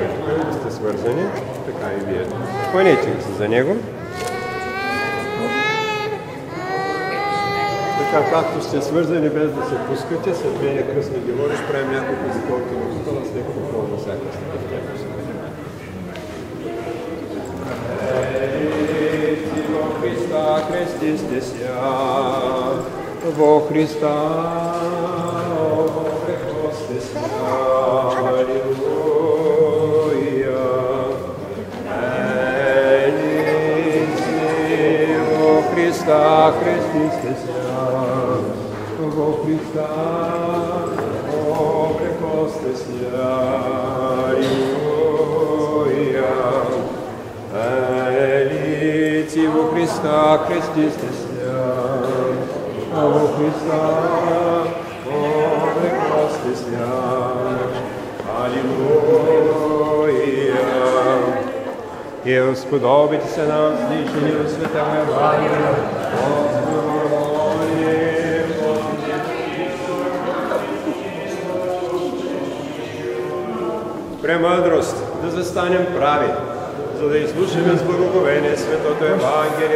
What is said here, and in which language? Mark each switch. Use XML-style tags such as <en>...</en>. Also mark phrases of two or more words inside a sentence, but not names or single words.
<bg>Тук сте свързани, така и вие. Хванете се за него. Така, както сте свързани без да се пускате, след мене кръстни говори, ще правим няколко заколки на стола, след какво на всяка стъпка.</bg> <cu>Во Христа крестисте ся, во Христа прекосте ся, алилуя. Во Христа крестисте ся, во Христа прекосте ся, алилуя. Елици во Христа крестисте ся, во Христа прекосте ся, алилуя.</cu> <bg>И</bg> <cu>сподобите се нам слишани в света Евангелие, премъдрост</cu> <bg>да застанем прави, за да изслушаме с благоговение Светото Евангелие.</bg>